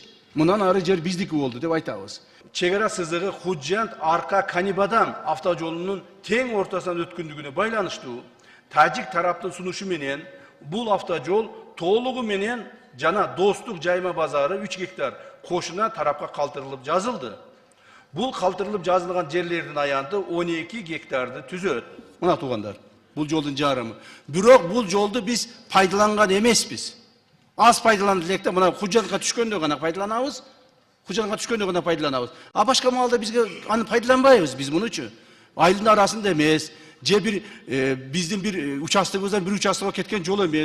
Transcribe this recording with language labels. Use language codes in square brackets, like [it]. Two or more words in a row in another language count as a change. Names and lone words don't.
[ky] Мындан ары жер биздики болду деп айтабыз. Чек ара сызыгы Худжант Арка Канибадан автожолунун тең ортосунан өткөндүгүнө байланыштуу. Тажик тараптын сунушу менен бул автожол толугу менен жана Достук жайма базары 3 гектар кошуна тарапка калтырылып жазылды. Бул калтырылып жазылган жерлердин аянты 12 гектарды түзөт. Мына туугандар, Bul joldun jarımı. Bирок bul joldu biz пайдаланган эмеспиz. Az пайдаландык элек да, мына Кужанга түшкөндө гана пайдаланабыз. Кужанга түшкөндө гана пайдаланабыз. А башка маалда бизге аны пайдаланбайбыз биз мунучу. Айылдын арасында эмес, же бир биздин бир участогубуздан бир участокко кеткен жол эмес.